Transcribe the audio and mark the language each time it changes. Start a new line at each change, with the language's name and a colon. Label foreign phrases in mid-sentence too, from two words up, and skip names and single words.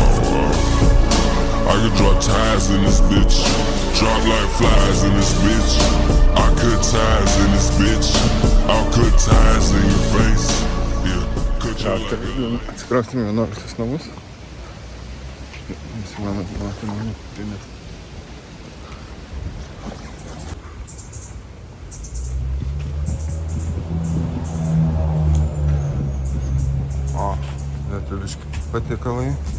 English: I could drop ties in this bitch, drop like flies in this bitch. I cut ties in this bitch, I'll cut ties in your face. Yeah, cut you like a...
Lithuanian: Atsikraustėme vienuoliktus namus. Visi mano namų kuprinės. O, lietuviški patiekalai.